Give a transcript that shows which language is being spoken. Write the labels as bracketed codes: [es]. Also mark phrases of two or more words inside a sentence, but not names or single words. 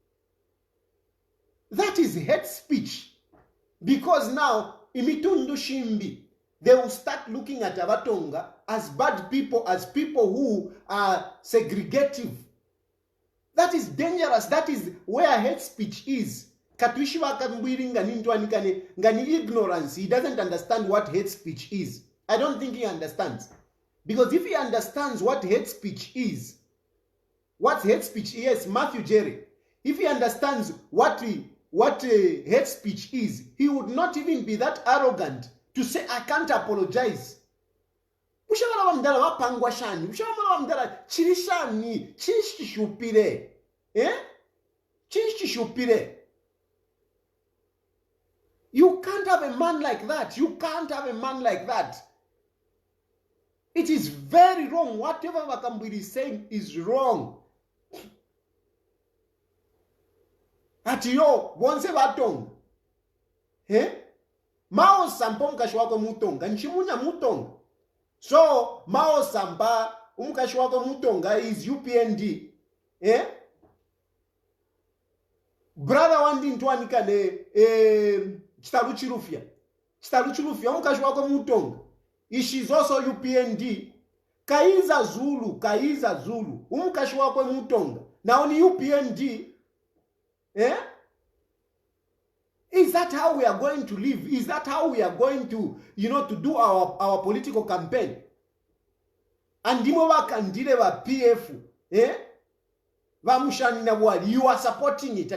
[en] That is hate speech. Because now, [bem] Imitundu Shimbi, [en] they will start looking at Abatonga as bad people, as people who are segregative. That is dangerous. That is where hate speech is. [bem] Katwishiwa KAMBWILI ngani ignorance. [en] He doesn't understand what hate speech is. I don't think he understands. Because if he understands what hate speech is, Matthew Jerry, if he understands what hate speech is, he would not even be that arrogant to say, I can't apologize. You can't have a man like that. You can't have a man like that. It is very wrong. Whatever KAMBWILI is saying is wrong. [bem] Ati yo, bonse batonga. Mao sampa umkashi wako mutonga. Nchimunya mutonga. So, Mao sampa umkashi wako mutonga is UPND. Brother wandi ntwanika Chilufya. Chilufya umkashi wako mutonga. [en] She's also UPND. [bem] Kaiza Zulu. Umkashi wako mutonga. Now ni UPND. [en] Is that how we are going to live? Is that how we are going to, to do our political campaign? And you are supporting it.